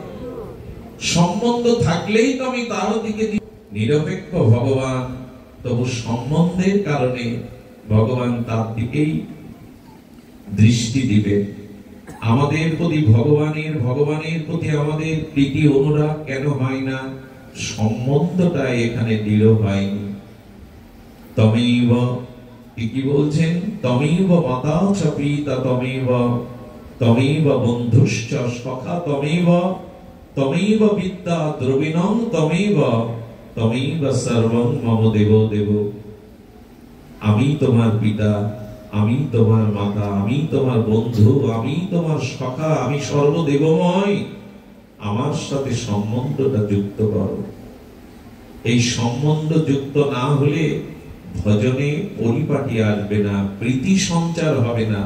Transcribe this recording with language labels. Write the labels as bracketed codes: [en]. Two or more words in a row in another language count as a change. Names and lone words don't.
[bn] সম্বন্ধ থাকলেই তো আমি তার দিকে নিরপেক্ষ ভগবান, তবু সম্বন্ধের কারণে ভগবান তার দিকেই দৃষ্টি দিবে। আমাদের প্রতি ভগবানের প্রতি আমাদের প্রীতি অনুরাগ কেন হয় না? সম্বন্ধটা এখানে দৃঢ় হয়নি। তমেব, কি বলছেন? [sa] তমেব মাতা চ পিতা তমেব, তমেব বন্ধুশ্চ সখা তমেব, তমেব বিদ্যা দ্রবিণং তমেব, তমেব সর্বং মম দেব দেব। [bn] আমি তোমার পিতা, আমি তোমার মাতা, আমি তোমার বন্ধু, আমি তোমার সখা, আমি সর্বদেবময়। আমার সাথে সম্বন্ধটা যুক্ত করো। এই সম্বন্ধ যুক্ত না হলে ভজনে পরিপাটি আসবে না, প্রীতি সঞ্চার হবে না।